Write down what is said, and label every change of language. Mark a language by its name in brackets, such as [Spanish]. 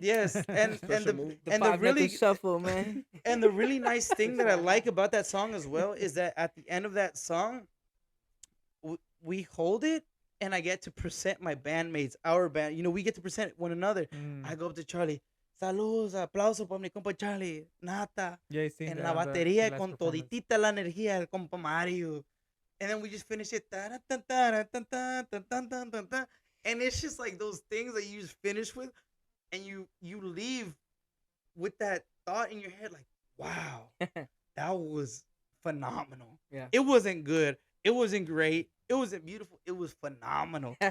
[English] Yes, and the really shuffle, man. And the really nice thing that I like about that song as well is that at the end of that song, we hold it, and I get to present my bandmates, our band. You know, we get to present one another. I go up to Charlie. [Spanish] Saludos, aplauso para mi compa Charlie, Nata. En la batería con toditita la energía del compa Mario. [English] And then we just finish it. And it's just like those things that you just finish with, and you leave with that thought in your head like, wow, that was phenomenal. Yeah. It wasn't good. It wasn't great. It wasn't beautiful. It was phenomenal.